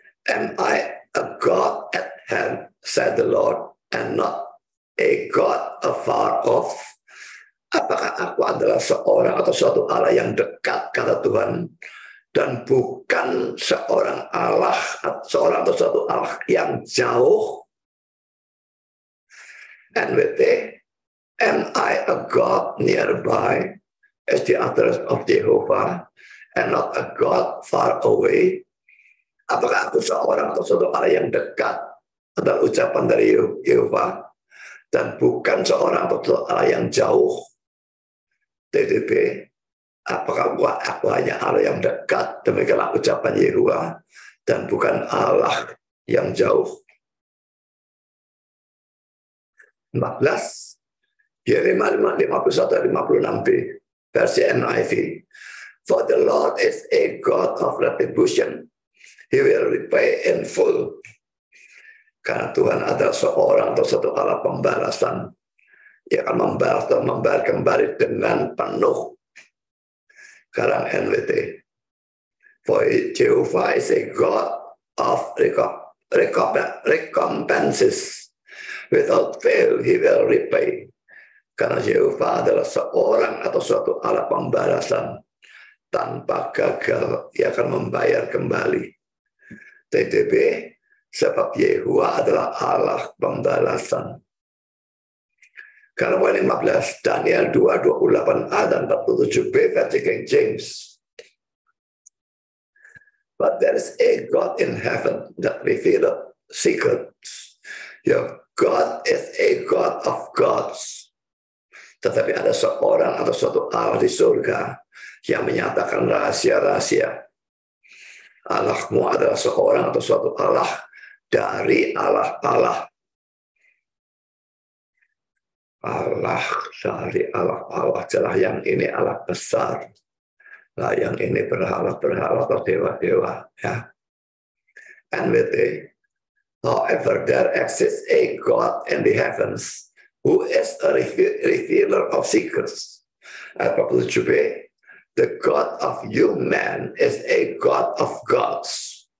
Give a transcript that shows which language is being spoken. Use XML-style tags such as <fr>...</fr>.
<en>Am I a God at hand, said the Lord, and not a God afar off?</en> <id>Apakah aku adalah seorang atau suatu Allah yang dekat, kata Tuhan, dan bukan seorang Allah, seorang atau suatu Allah yang jauh?</id> <en>NWT, am I a God nearby as the utterance of Jehovah and not a God far away?</en> <id>Apakah aku seorang atau suatu Allah yang dekat, adalah ucapan dari Yehova, dan bukan seorang atau suatu Allah yang jauh? TDP, apakah aku hanya Allah yang dekat, demikianlah ucapan Yehova, dan bukan Allah yang jauh? 14, Yeremia 51-56b, versi NIV.</id> <en>For the Lord is a God of retribution. He will repay in full.</en> <id>Karena Tuhan adalah seorang atau satu Allah pembalasan. Ia akan membalas dan membayar kembali dengan penuh. Sekarang NWT.</id> <en>For Jehovah is a God of recompenses. Without fail, he will repay.</en> <id>Karena Jehovah adalah seorang atau suatu Allah pembalasan. Tanpa gagal, ia akan membayar kembali. TTB, sebab Yehuwa adalah Allah pembalasan. Karena poin 15, Daniel 2:28a dan 47b versi King James.</id> <en>But there is a God in heaven that revealeth secrets. Your God is a God of gods.</en> <id>Tetapi ada seorang atau suatu Allah di surga yang menyatakan rahasia-rahasia. Allahmu adalah seorang atau suatu Allah dari Allah-Allah. Allah dari Allah-Allah. Jelas yang ini Allah besar. Lah yang ini berhala-berhala atau dewa-dewa. Ya. NWT.</id> <en>However, there exists a God in the heavens who is a revealer of secrets.</en> <id>Ayat 47b.</id> <en>The God of you man is a God of gods.</en>